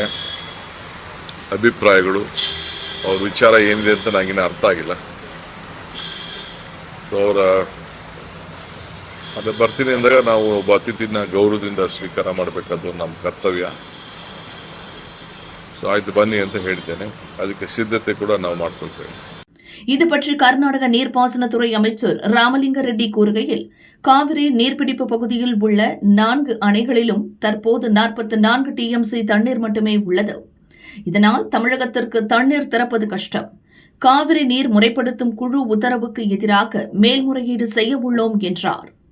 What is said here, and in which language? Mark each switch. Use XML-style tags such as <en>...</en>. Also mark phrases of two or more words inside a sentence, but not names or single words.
<kn>ಅಭಿಪ್ರಾಯಗಳು, ಅವ್ರ ವಿಚಾರ ಏನಿದೆ ಅಂತ ನನಗಿನ್ನ ಅರ್ಥ ಆಗಿಲ್ಲ. ಸೊ ಅವರ ಅದೇ ಬರ್ತೀನಿ ಅಂದಾಗ ನಾವು ಒಬ್ಬ ಅತಿಥಿನ ಗೌರವದಿಂದ ಸ್ವೀಕಾರ ಮಾಡಬೇಕಾದ್ದು ನಮ್ಮ ಕರ್ತವ್ಯ. ಸೊ ಆಯ್ತು ಬನ್ನಿ ಅಂತ ಹೇಳ್ತೇನೆ. ಅದಕ್ಕೆ ಸಿದ್ಧತೆ ಕೂಡ ನಾವು ಮಾಡ್ಕೊಳ್ತೇವೆ.</kn> <ta>இது பற்றி கர்நாடக நீர்ப்பாசனத்துறை அமைச்சர் ராமலிங்க ரெட்டி கூறுகையில், காவிரி நீர்பிடிப்பு பகுதியில் உள்ள 4 அணைகளிலும் தற்போது 44 TMC தண்ணீர் மட்டுமே உள்ளது. இதனால் தமிழகத்திற்கு தண்ணீர் திறப்பது கஷ்டம். காவிரி நீர் முறைப்படுத்தும் குழு உத்தரவுக்கு எதிராக மேல்முறையீடு செய்ய உள்ளோம் என்றார்.</ta>